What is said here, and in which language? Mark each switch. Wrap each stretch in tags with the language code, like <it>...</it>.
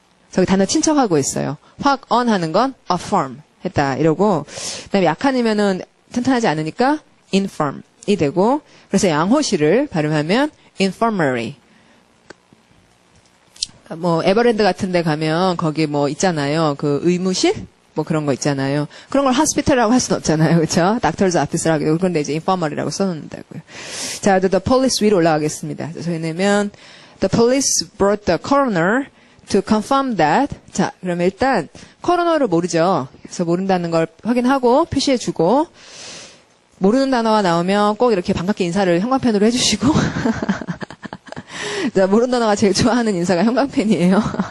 <ko>저기 단어 친척하고 있어요. 확언하는 건 affirm 했다 이러고 그다음에 약한이면은 튼튼하지 않으니까 infirm 이 되고 그래서 양호실을 발음하면 infirmary. 뭐 에버랜드 같은 데 가면 거기 뭐 있잖아요. 그 의무실? 뭐 그런 거 있잖아요. 그런 걸 hospital이라고 할 수는 없잖아요. 그렇죠? doctor's office라고 하고 그런데 이제 infirmary라고 써놓는다고요. 자, the police 위로 올라가겠습니다. 저희는</ko> <en>the police brought the coroner to confirm that.</en> <ko>자, 그러면 일단 coroner를 모르죠. 그래서 모른다는 걸 확인하고 표시해주고 모르는 단어가 나오면 꼭 이렇게 반갑게 인사를 형광펜으로 해주시고 자, 모르는 단어가 제일 좋아하는 인사가 형광펜이에요.</ko>